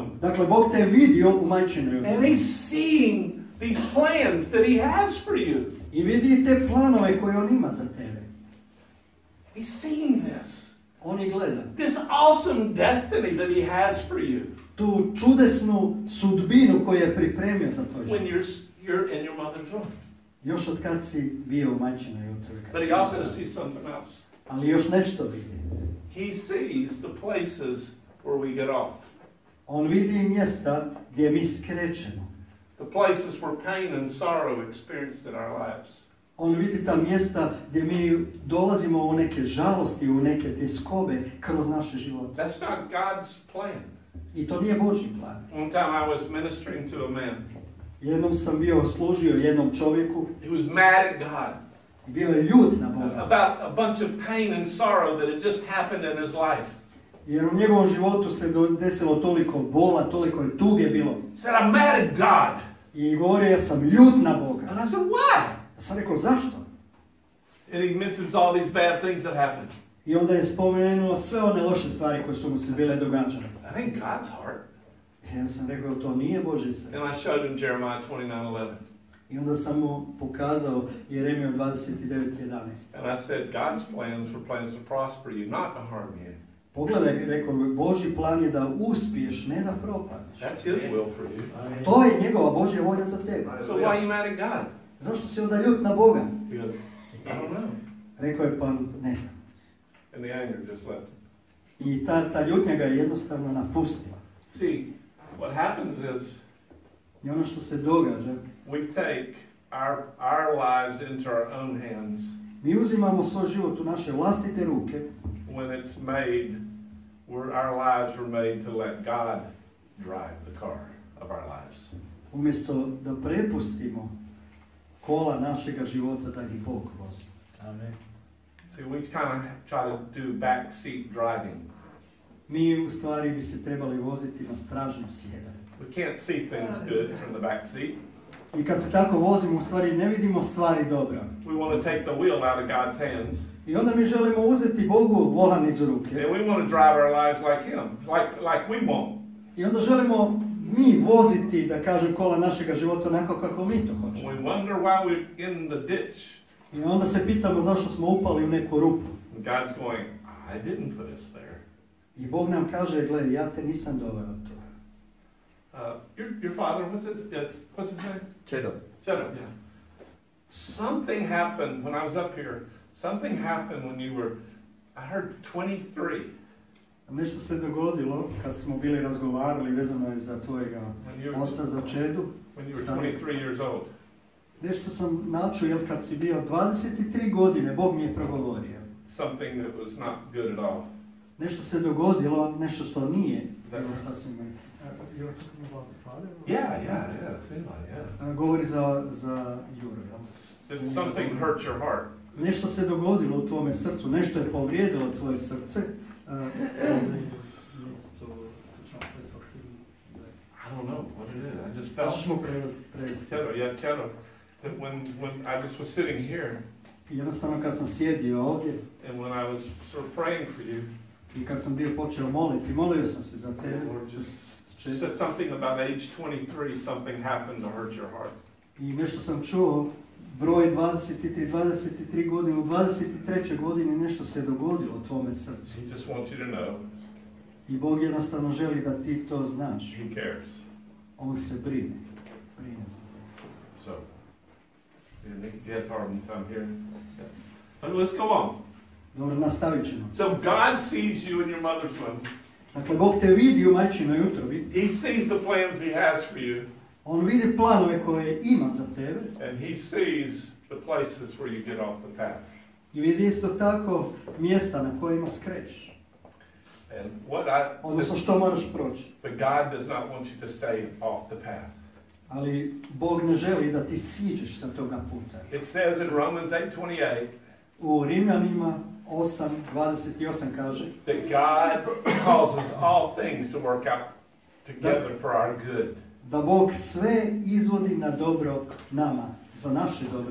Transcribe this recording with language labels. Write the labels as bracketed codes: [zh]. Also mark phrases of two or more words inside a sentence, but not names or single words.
[hr] Dakle, Bog te je vidio u majčinoj utrobi. [en] And he's seeing these plans that he has for you. [hr] I vidi te planove koje on ima za tebe. [en] He's seeing this. [hr] On ih gleda. [en] This awesome destiny that he has for you [hr] Tu čudesnu sudbinu koju je pripremio za tvoj [en] when [hr] život. [en] you're in your mother's womb. [hr] Još od kad si bio u majčinoj utrobi. [en] But he also sees something else. [hr] Ali još nešto vidi. [en] He sees the places where we get off. [hr] On vidi mjesta gdje mi skrećemo. [en] The places where pain and sorrow experienced in our lives. [hr] On vidi ta mjesta gdje mi dolazimo u neke žalosti, u neke tjeskobe kroz naše živote. [en] That's not God's plan. [hr] I to nije Božji plan. [en] One time I was ministering to a man. [hr] Jednom sam bio služio jednom čovjeku. [en] He was mad at God [hr] Bio je ljut na Boga. [en] about a bunch of pain and sorrow that had just happened in his life. [hr] Jer u njegovom životu se desilo toliko bola, toliko je tuge bilo. [en] He said, I'm mad at God. [hr] I govorio, ja sam ljut na Boga. [en] And I said, why? [hr] Ja sam rekao, zašto? [en] And he mentions all these bad things that happened. [hr] I onda je spomenuo sve one loše stvari koje su mu se bile događale. [en] I think God's heart. [hr] Ja sam rekao, to nije Božje srce. [en] And I showed him Jeremiah 29:11. [hr] I onda sam mu pokazao Jeremiju 29:11. [en] And I said, God's plans were plans to prosper you, not to harm you. [hr] Pogledaj, rekao, Božji plan je da uspiješ, ne da propadneš. [en] That's his will for you. [hr] To je njegova Božja volja za tebe. [en] So why are you mad at God? [hr] Zašto si onda ljut na Boga? [en] He goes, I don't know. [hr] Rekao je, pa ne znam. [en] And the anger just left him. [hr] I ta ljutnja ga je jednostavno napustila. [en] See, what happens is [hr] I ono što se događa, [en] we take our lives into our own hands [hr] mi uzimamo svoj život u naše vlastite ruke [en] when it's made, where our lives were made to let God drive the car of our lives. [hr] umjesto da prepustimo kola našega života da ih Bog vozi. [en] Amen. See, we kind of try to do backseat driving. [hr] Mi u stvari bi se trebali voziti na stražnom sjedanju. [en] We can't see things good from the back seat. [hr] I kad se tako vozimo, u stvari ne vidimo stvari dobro. [en] We want to take the wheel out of God's hands. [hr] I onda mi želimo uzeti Bogu volan iz ruke. [en] And we want to drive our lives like Him, like we want. [hr] I onda želimo mi voziti, da kažem, kola našega života onako kako mi to hoćemo. [en] We wonder why we're in the ditch. [hr] I onda se pitamo zašto smo upali u neku rupu. [en] And God's going, I didn't put us there. [hr] I Bog nam kaže, gle, ja te nisam doveo to. [en] Your father, what's his name? Čedo. Chedo, yeah. Something happened when I was up here. Something happened when you were, I heard 23. [hr] Nešto se dogodilo kad smo bili razgovarali vezano je za tvojega oca, za Čedu. [en] When you were 23 years old. [hr] Nešto sam načuo, jer kad si bio 23 godine, Bog mi je progovorio. [en] Something that was not good at all. [hr] Nešto se dogodilo, nešto što nije bilo sasvim. [en] You're talking about the father? Yeah. [hr] Govori za Juru. [en] Did something hurt your heart? [hr] Nešto se dogodilo u tvome srcu, nešto je povrijedilo tvoje srce. [en] I don't know what it is. I just felt. Chedo. That when I just was sitting here. [hr] Jednostavno kad sam sjedio ovdje. [en] And when I was sort of praying for you. [hr] I kad sam bio počeo molio sam se za tebe. [en] Said something about age 23, something happened to hurt your heart. [hr] I nešto sam čuo, broj 23 godine, u 23. godini nešto se dogodilo u tvome srcu. [en] He just wants you to know. [hr] I Bog jednostavno želi da ti to znaš. [en] He cares. [hr] On se brine. [en] So, it's hard time here. But let's go on. [hr] Dobro, nastavit ćemo. [en] So God sees you in your mother's womb. [hr] Dakle, Bog te vidi u majčinoj utrobi. [en] He sees the plans He has for you. [hr] On vidi planove koje ima za tebe. [en] And He sees the places where you get off the path. [hr] I vidi isto tako mjesta na kojima skrećeš. [en] And [hr] odnosno što moraš proći. [en] But God does not want you to stay off the path. [hr] Ali Bog ne želi da ti siđeš sa toga puta. [en] It says in Romans 8:28. [hr] U Rimljanima 8:28 kaže [en] that God causes all things to work out together for our good. [hr] Da Bog sve izvodi na dobro nama, za naše dobro.